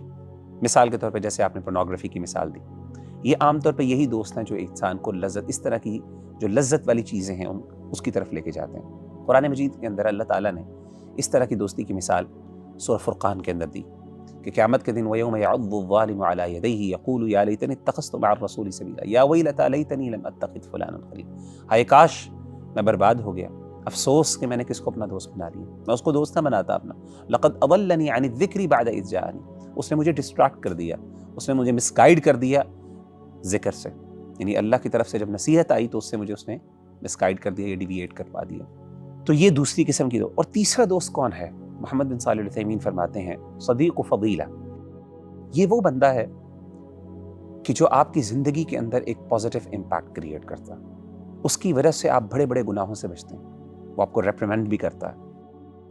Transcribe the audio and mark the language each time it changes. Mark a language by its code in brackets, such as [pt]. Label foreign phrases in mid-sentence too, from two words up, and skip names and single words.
[hi] मिसाल के तौर पे जैसे आपने पोर्नोग्राफी की मिसाल दी, ये आमतौर पे यही दोस्त हैं जो इंसान को लज्जत, इस तरह की जो लज्जत वाली चीज़ें हैं उसकी तरफ लेके जाते हैं। कुरान मजीद के अंदर अल्लाह ताला ने इस तरह की दोस्ती की मिसाल सूरह फुरक़ान के अंदर दी कि क़यामत के दिन [ar] ويوم يعض الظالم على يديه يقول يا ليتني اتخذت مع الرسول سبيلا يا ويلتى ليتني لم أتخذ فلانا خليلا. [hi] हाय काश मैं बर्बाद हो गया, अफसोस कि मैंने किसको अपना दोस्त बना लिया, मैं उसको दोस्त ना बनाता अपना। [ar] لقد أضلني عن الذكر بعد إذ جاءني, [hi] उसने मुझे डिस्ट्रैक्ट कर दिया, उसने मुझे मिसगाइड कर दिया ज़िक्र से। यानी अल्लाह की तरफ से जब नसीहत आई तो उसने मिसगाइड कर दिया या डिविएट करवा दिया। तो ये दूसरी किस्म की दोस्त। और तीसरा दोस्त कौन है? मोहम्मद बिन सालिह अल उथैमीन फरमाते हैं [ar] صديق فضيلة, [hi] ये वो बंदा है कि जो आपकी ज़िंदगी के अंदर एक [en] positive impact create [hi] करता है, उसकी वजह से आप बड़े बड़े गुनाहों से बचते हैं, वो आपको रेप्रिमेंड भी करता है।